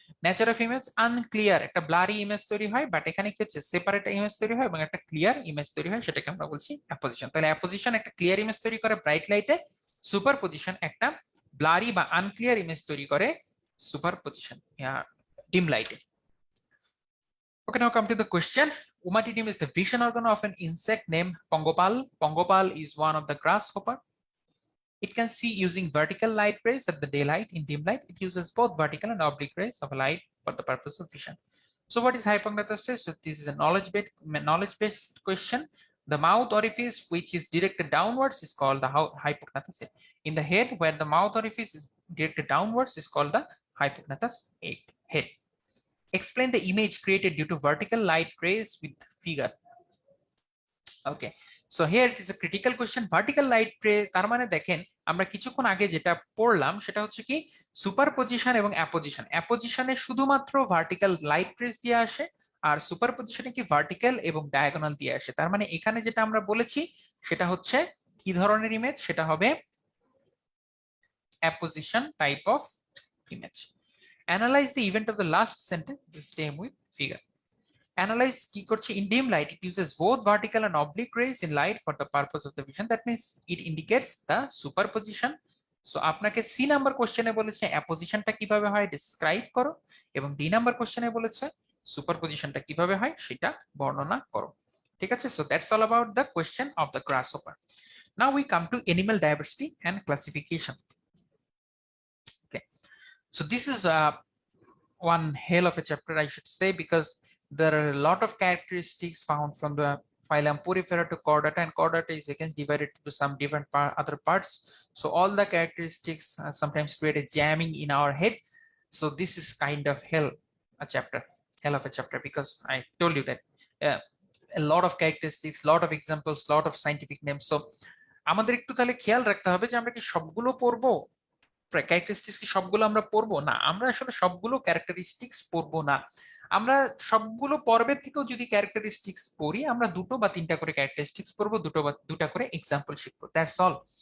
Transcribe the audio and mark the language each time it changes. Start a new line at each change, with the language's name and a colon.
Bangla: Nature of image unclear, একটা blurry image তৈরি হয়, বাট এখানে কি হচ্ছে, সেপারেট ইমেজ তৈরি হয় এবং একটা ক্লিয়ার ইমেজ তৈরি হয়, সেটাকে আমরা বলছি অ্যাপোজিশন। তাহলে অ্যাপোজিশন একটা ক্লিয়ার ইমেজ তৈরি করে ব্রাইট লাইটে, সুপারপজিশন একটা ব্লারি বা আনক্লিয়ার ইমেজ তৈরি করে সুপারপজিশন ডিম লাইটে।
English: Okay, now come to the question. Ommatidium is the vision organ of an insect named pongopal. Pongopal is one of the grasshopper. It can see using vertical light rays at the daylight. In dim light, it uses both vertical and oblique rays of light for the purpose of vision. So what is hypometastasis? So this is a knowledge-based question. The mouth orifice, which is directed downwards, is called the hypognathous. In the head, where the mouth orifice is directed downwards, is called the hypognathous head. Explain the image created due to vertical light rays with figure. Okay, so here it is a critical question.
Bangla: Vertical light রে তার মানে দেখেন আমরা কিছুক্ষণ আগে যেটা পড়লাম সেটা হচ্ছে কি সুপারপজিশন এবং অ্যাপোজিশন। অ্যাপোজিশনে শুধুমাত্র ভার্টিক্যাল লাইট রেস দিয়ে আসে, আর সুপারপজিশনে কি ভার্টিক্যাল এবং ডায়াগোনাল দিয়ে আসে। তার মানে এখানে যেটা আমরা বলেছি সেটা হচ্ছে কি ধরনের ইমেজ, সেটা হবে apposition type of image.
English: Analyse the event of the last sentence, stem with figure. Analyze
Bangla: কি করছে,
English: in dim light it uses both vertical and oblique rays in light for the purpose of the vision, that means it indicates the superposition.
Bangla: So আপনাকে C number কোশ্চেনে বলেছে অ্যাপোজিশনটা কিভাবে হয় describe করো, এবং D number কোশ্চেনে বলেছে সুপারপজিশনটা কিভাবে হয় সেটা বর্ণনা করো। ঠিক আছে,
English: So that's all about the question of the grasshopper. Now we come to animal diversity and classification. Okay, so this is one hell of a chapter, I should say, because there are a lot of characteristics found from the phylum Porifera to Chordata, and Chordata is again divided into some different other parts. So all the characteristics sometimes create a jamming in our head. So this is kind of hell of a chapter, because I told you that a lot of characteristics, lot of examples, lot of scientific names.
Bangla: So আমাদের একটু তাহলে খেয়াল রাখতে হবে যে আমরা কি সবগুলো পড়বো, ক্যারেক্টারিস্টিক্স কি সবগুলো আমরা পড়বো না। আমরা আসলে সবগুলো ক্যারেক্টারিস্টিক্স পড়বো না, আমরা সবগুলো পর্বের থেকেও যদি ক্যারেক্টারিস্টিক্স পড়ি আমরা দুটো বা তিনটা করে ক্যারেক্টারিস্টিক্স পড়বো, দুটো বা দুটা করে এক্সাম্পল শিখবো,
English: That's all.